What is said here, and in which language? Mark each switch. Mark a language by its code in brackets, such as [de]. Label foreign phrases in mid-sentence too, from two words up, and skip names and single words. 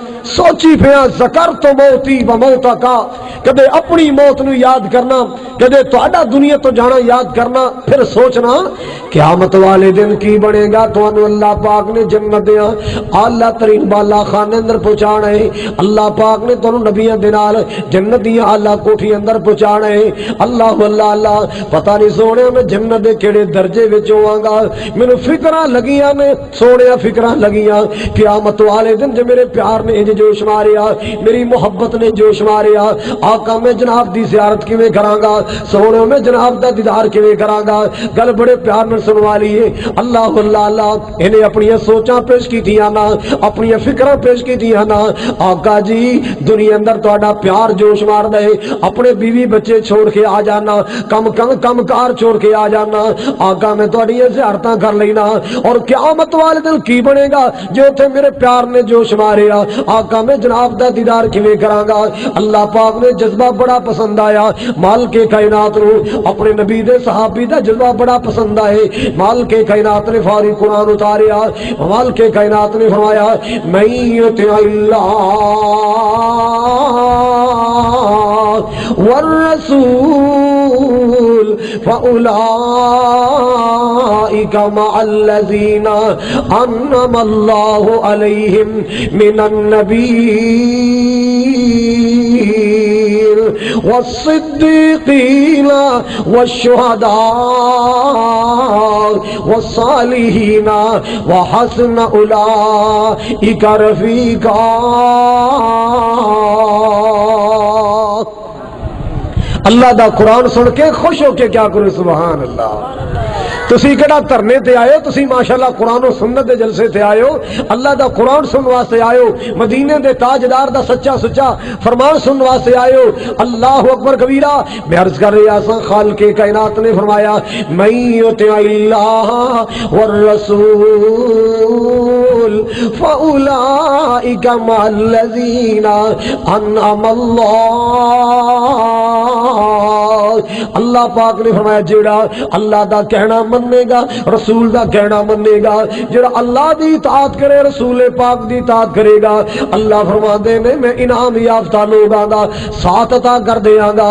[pa] سوچی پیا ذکر تو موتی و موتا کا، کدے اپنی موت نو یاد کرنا، کدے تہاڈا دنیا تو جانا یاد کرنا، پھر سوچنا قیامت والے دن کی بنے گا۔ تو اللہ پاک نے جنت دیا اعلیٰ ترین بالا خانے اندر پہنچانا ہے، اللہ پاک نے تانوں نبیاں دے نال جنت دی اعلیٰ کوٹھی اندر پہنچانا ہے۔ اللہ اللہ اللہ، پتہ نہیں سونے میں جنت دے کیڑے درجے وچ ہوواں گا، مینوں فکراں لگیاں نے سونے، فکراں لگیاں قیامت والے دن جو میرے پیار نے انج جوش ماریا، میری محبت نے جوش ماریا، آقا میں جناب دی زیارت کیویں کراں گا، سونے میں جناب دا دیدار کیویں کراں گا، گل بڑے پیار نال سنوا لیے۔ اللہ اللہ اللہ، انہیں اپنی سوچاں پیش کیتیاں نا، اپنی فکراں پیش کیتیاں نا، آقا جی دنیا اندر تہاڈا پیار جوش مار دے، اپنے بیوی بچے چھوڑ کے آ جانا، کم کار چھوڑ کے آ جانا، آقا میں تہاڈی زیارتاں کر لینا، اور قیامت والے دن کی بنے گا جو تے میرے پیار نے جوش ماریا، آقا میں جناب دا دیدار کیویں کراں گا۔ اللہ پاک نے جذبہ بڑا پسند آیا، مال کے کائنات نو اپنے نبی دے صحابی دا جذبہ بڑا پسند آئے، مال کے کائنات نے فوری قرآن اتاریا، مال کے کائنات نے فرمایا [ar] من یطع اللہ والرسول فأولئک مع الذین انعم اللہ علیہم من النبیین والصدیقین والشہداء والصالحین وحسن اولئک رفیقا۔ [pa] اللہ دا قرآن سن کے خوش ہو کے کیا کرو سبحان اللہ۔ تسی کہڑا دھرنے تے آئے ہو، تسی ماشاءاللہ قرآن و سنت دے جلسے تے آئے ہو، اللہ دا قرآن سنن واسطے آئے ہو، مدینے دے تاجدار دا سچا سچا فرمان سنن واسطے آئے ہو۔ اللہ اکبر کبیرہ، میں عرض کر رہا سا خالق کائنات نے فرمایا [ar] من یطع اللہ والرسول فاولئک مع الذین انعم اللہ [pa] پاک نے فرمایا جیڑا اللہ دا کہنا مننے گا، رسول دا کہنا مننے گا، جیڑا اللہ دی اطاعت کرے، رسول پاک دی اطاعت کرے گا، اللہ فرماندے نے میں انعام یافتہ لوگاں دا ساتھ عطا کر دیاں گا۔